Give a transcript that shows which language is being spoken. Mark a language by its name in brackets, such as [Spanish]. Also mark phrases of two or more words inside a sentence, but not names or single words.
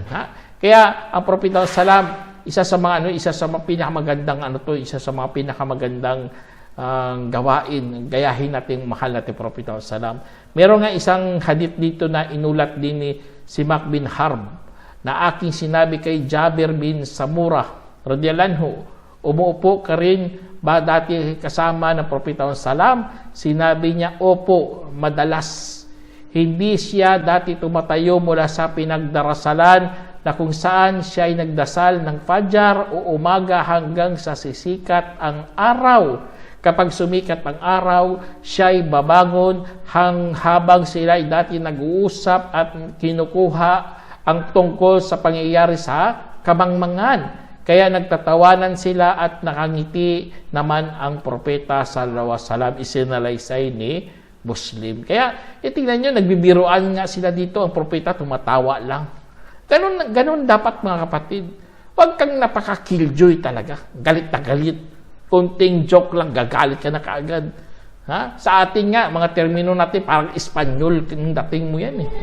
[Filipino] Kaya ang Propeta Salam, isa sa mga pinakamagandang gawain, gayahin natin mahal natin Propeta Salam. Meron nga isang hadith dito na inulat din ni Simak bin Harb na aking sinabi kay Jabir bin Samura [Arabic] رضي الله عنه, [Filipino] umuupo ka rin ba dati kasama ng Propeta Salam? Sinabi niya, opo, madalas. Hindi siya dati tumatayo mula sa pinagdarasalan na kung saan siya ay nagdasal ng Fajar o umaga hanggang sa sisikat ang araw. Kapag sumikat ang araw, siya ay babangon habang sila ay dati nag-uusap at kinukuha ang tungkol sa pangyayari sa kamangmangan. Kaya nagtatawanan sila at nakangiti naman ang Propeta [Arabic] صلى الله عليه وسلم, [Filipino] isinalaysay ni Muslim. Kaya tingnan nyo, nagbibiruan nga sila dito, ang Propeta tumatawa lang. Ganun dapat mga kapatid. Huwag kang napaka-killjoy talaga. Galit na galit. Kunting joke lang, gagalit ka na kaagad. Sa atin nga, mga termino natin, parang Espanyol, yung dating mo yan eh.